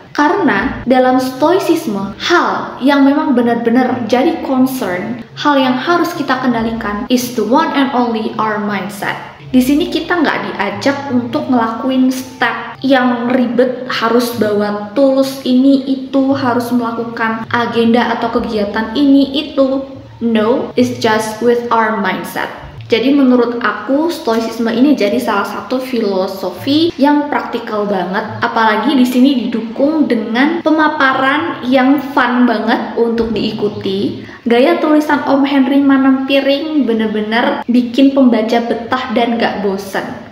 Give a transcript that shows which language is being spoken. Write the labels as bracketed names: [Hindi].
[Indonesian] Karena dalam Stoicisme, hal yang memang benar-benar jadi concern, hal yang harus kita kendalikan [English] is the one and only our mindset. [Indonesian] Di sini kita nggak diajak untuk ngelakuin step yang ribet, harus bawa tools ini itu, harus melakukan agenda atau kegiatan ini itu. [English] No, it's just with our mindset. [Indonesian] Jadi menurut aku Stoicisme ini jadi salah satu filosofi yang praktikal banget, apalagi di sini didukung dengan pemaparan yang fun banget untuk diikuti. Gaya tulisan Om Henry Manampiring bener-bener bikin pembaca betah dan gak bosen.